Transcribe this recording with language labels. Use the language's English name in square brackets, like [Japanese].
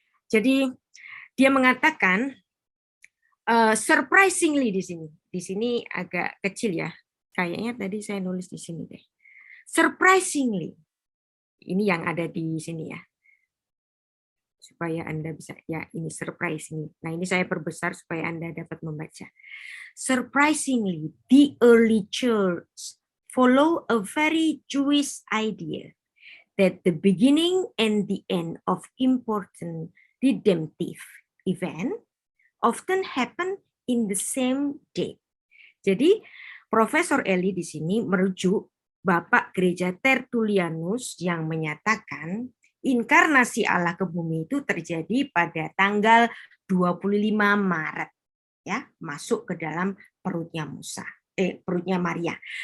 [Indonesian] Jadi dia mengatakan surprisingly di sini. Di sini agak kecil ya. Kayaknya tadi saya nulis di sini deh. Surprisingly. Ini yang ada di sini ya. Supaya Anda bisa, ya ini surprisingly. Nah ini saya perbesar supaya Anda dapat membaca. [English] Surprisingly, the early church follow a very Jewish idea that the beginning and the end of important redemptive event often happen in the same day. [Indonesian] Jadi Profesor Eli di sini merujuk Bapak Gereja Tertullianus yang menyatakan inkarnasi Allah ke bumi itu terjadi pada tanggal 25 Maret ya, masuk ke dalam perutnya perutnya Maria.